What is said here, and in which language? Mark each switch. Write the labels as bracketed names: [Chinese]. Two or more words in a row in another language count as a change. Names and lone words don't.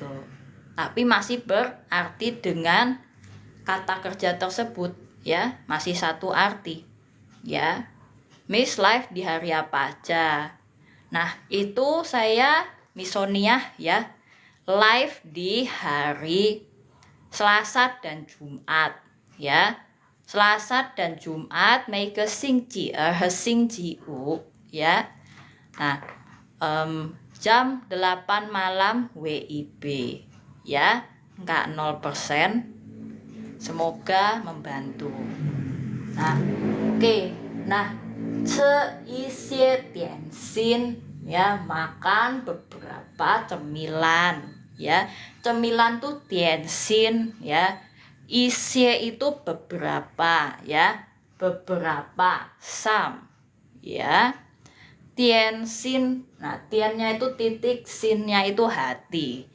[Indonesian] Tapi masih berarti dengan kata kerja tersebut ya, masih satu arti ya. Miss live di hari apa aja? Nah, itu saya Miss Sonia ya, live di hari Selasa dan Jumat ya. Selasa dan Jumat [Chinese] 每个星期二和星期五 [Indonesian] ya. Nah, jam 8 malam WIB ya. Enggak 0%. Semoga membantu. Nah, oke. Nah, [Chinese] 吃一些点心 [Indonesian] ya, makan beberapa cemilan ya. Cemilan tuh 点心 ya. Isie itu beberapa ya, beberapa some ya. Tianxin, nah tiannya itu titik, sinnya itu hati.